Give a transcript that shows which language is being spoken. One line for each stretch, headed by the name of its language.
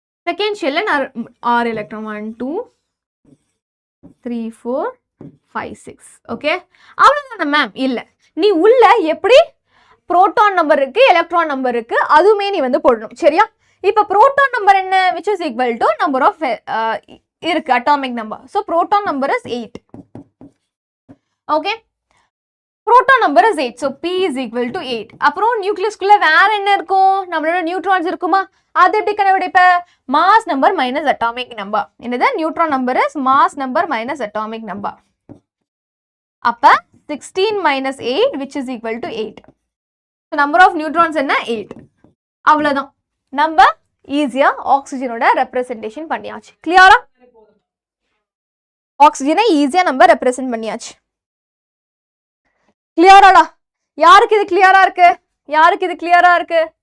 Tamil: Second ஷெல்ல நான் 6 electron 1 2 3 4 5 6. Okay, அவ்வளவுதான ma'am? இல்ல, நீ உள்ள எப்படி புரோட்டான் நம்பர் இருக்கு, எலக்ட்ரான் நம்பர் இருக்கு, அதுவுமே நீ வந்து போடணும். சரியா? இப்ப புரோட்டான் நம்பர் என்ன?
English: which is equal to number of இருக்கு atomic number. so proton number is 8. okay, proton number is 8. so p is equal to 8.
Tamil: அப்புறம் நியூக்ளியஸ்க்குள்ள வேற என்ன இருக்கும்? நம்மளோட நியூட்ரான்ஸ் இருக்குமா? அது எப்படி கண்டுபிடிப்ப? Mass number minus atomic number. என்னது?
English: Neutron number is mass number minus atomic number. அப்ப 16 minus 8 which is equal to 8. so number of neutrons என்ன?
Tamil: 8. அவ்வளவுதான். நம்ம ஈஸியா ஆக்சிஜனோட ரெப்ரசன்டேஷன் பண்ணியாச்சு. கிளியரா? ஆக்சிஜனை ஈஸியா நம்ம ரெப்ரசன்ட் பண்ணியாச்சு. கிளியராடா? யாருக்கு இது கிளியரா இருக்கு? யாருக்கு இது கிளியரா இருக்கு?